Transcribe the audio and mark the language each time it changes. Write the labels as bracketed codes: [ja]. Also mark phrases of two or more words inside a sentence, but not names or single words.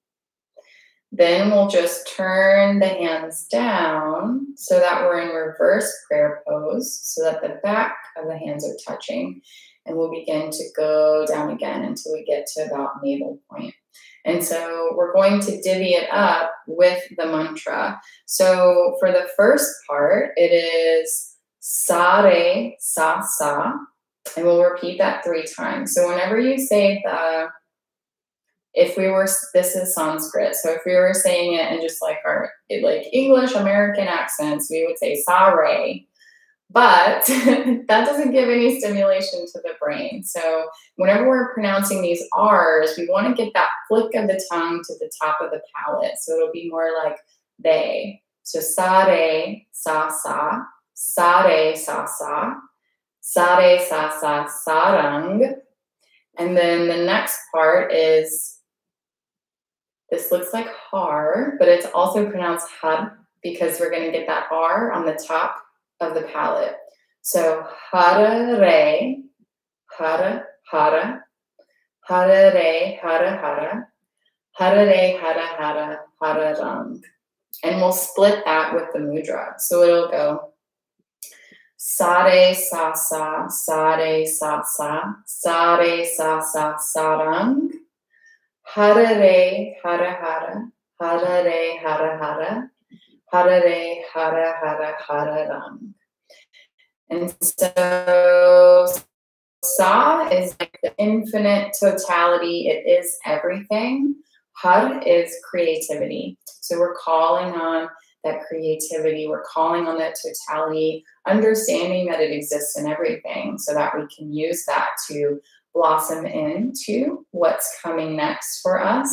[en] Then we'll just turn the hands down so that we're in reverse prayer pose, so that the back of the hands are touching. And we'll begin to go down again until we get to about navel point. And so we're going to divvy it up with the mantra. So for the first part, it is [sa] sa re sa sa. [en] And we'll repeat that 3 times. So whenever you say this is Sanskrit. So if we were saying it in just like our English American accents, we would say [sa] sa re. [en] But that doesn't give any stimulation to the brain. So whenever we're pronouncing these R's, we want to get that flick of the tongue to the top of the palate. So it'll be more like they. [sa] So sa re sa sa, sa re sa sa, sa re sa sa sarang. [en] And then the next part is, this looks like har, but it's also pronounced had because we're going to get that R on the top of the palate. [sa] So hara re, hara hara, hara re, hara hara, hara re, hara hara, hara rang. [en] And we'll split that with the mudra. So it'll go [sa] sa re sa sa, sa re sa sa, sa re sa sa sarang, hara re, hara hara, hara re, hara hara, hara re, hara hara, hara rang. [en] And so sa is like the infinite totality. It is everything. Har is creativity. So we're calling on that creativity. We're calling on that totality, understanding that it exists in everything so that we can use that to blossom into what's coming next for us.